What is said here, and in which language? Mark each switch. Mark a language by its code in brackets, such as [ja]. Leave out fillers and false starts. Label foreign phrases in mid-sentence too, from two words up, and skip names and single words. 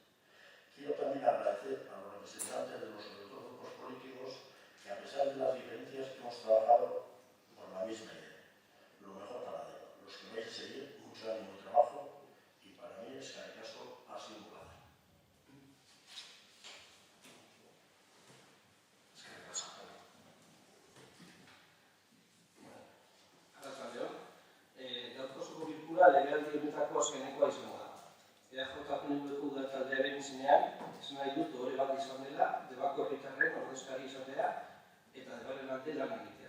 [es] Quiero también agradecer a los representantes de los otros grupos políticos que, a pesar de las diferencias, hemos trabajado por la misma idea. Lo mejor para los que vais a seguir, mucho ánimo de trabajo, y para mí es que el caso ha sido un placer. [eu] Gaurko osoko bilkura legealdi honetako azkenekoa izango da. EAJ-PNV-ko udaltaldearen izenean, esan nahi dut ohore bat izan dela, Debako herritarren ordezkari izatea eta Debaren alde lan egitea.